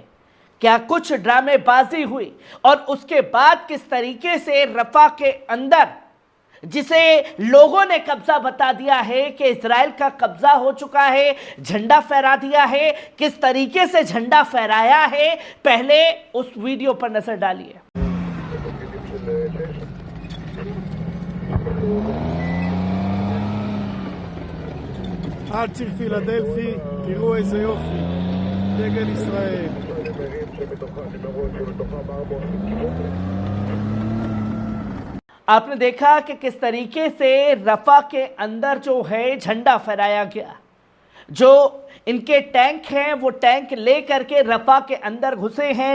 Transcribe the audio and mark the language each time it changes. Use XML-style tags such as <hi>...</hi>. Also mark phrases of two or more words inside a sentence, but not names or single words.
<hi>क्या कुछ ड्रामेबाजी हुई और उसके बाद किस तरीके से रफा के अंदर, जिसे लोगों ने कब्जा बता दिया है कि इजराइल का कब्जा हो चुका है, झंडा फहरा दिया है, किस तरीके से झंडा फहराया है, पहले उस वीडियो पर नजर डालिए।</hi> <he>עד ציר פילדלפי, תראו איזה יופי, דגל ישראל.</he> <hi>आपने देखा कि किस तरीके से रफा के अंदर जो है झंडा फहराया गया। जो इनके टैंक हैं वो टैंक ले करके रफा के अंदर घुसे हैं।</hi>